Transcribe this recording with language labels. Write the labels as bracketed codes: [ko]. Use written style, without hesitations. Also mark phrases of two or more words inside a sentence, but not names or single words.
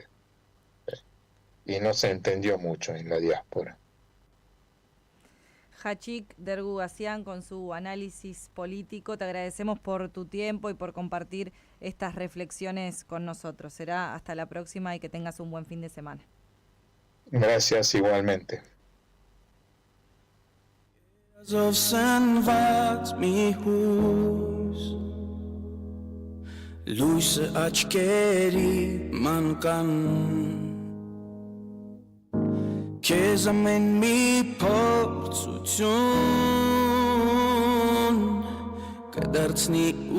[es] Y no se entendió mucho en la diáspora. Hachik Dergugasyan, con su análisis político, te agradecemos por tu tiempo y por compartir estas reflexiones con nosotros. Será hasta la próxima y que tengas un buen fin de semana. Gracias igualmente. [hy] Լույսը աչքերի մանկան Քեզ ամեն մի փորձություն կդարձնի